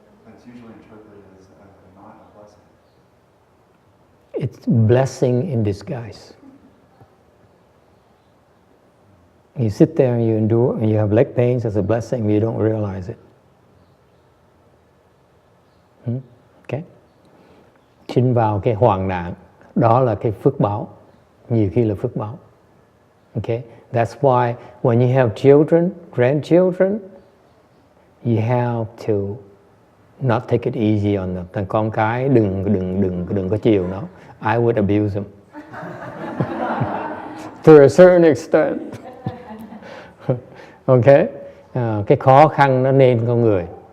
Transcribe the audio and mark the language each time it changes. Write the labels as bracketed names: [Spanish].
[English] It's usually interpreted as not a blessing. It's blessing in disguise. You sit there and you endure, and you have leg pains as a blessing, you don't realize it. Okay? [Vietnamese] Sinh vào cái hoạn nạn, đó là cái phước báo. Nhiều khi là phước báo. [English] Okay? That's why when you have children, grandchildren, you have to not take it easy on them. [Vietnamese] Thằng con cái đừng có chiều nó. [English] I would abuse them. To a certain extent. Okay? [Vietnamese] Cái khó khăn nó nên con người.